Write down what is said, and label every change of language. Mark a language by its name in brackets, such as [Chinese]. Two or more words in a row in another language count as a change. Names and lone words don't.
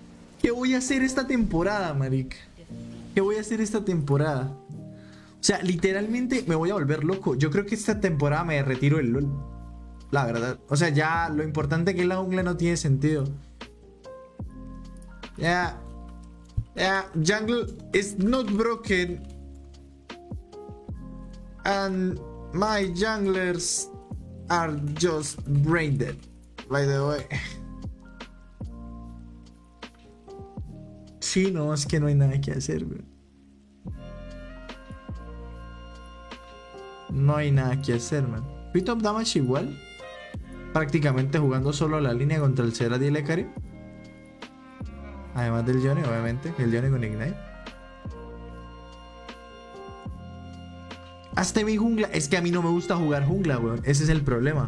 [Spanish] ¿Qué voy a hacer esta temporada, marica? ¿Qué voy a hacer esta temporada? O sea, literalmente me voy a volver loco. Yo creo que esta temporada me retiro el LOL. La verdad. O sea, ya lo importante que es la jungla no tiene sentido. Ya. Ya. [English] Jungle is not broken. And my junglers are just brain dead. By the way. [Spanish] Sí, no, es que no hay nada que hacer, güey. No hay nada que hacer, man. Fui [English] top damage [Spanish] igual. Prácticamente jugando solo la línea contra el Serad y el Ekari. Además del Yone, obviamente. El Yone con Ignite. Hasta mi jungla. Es que a mí no me gusta jugar jungla, weón. Ese es el problema.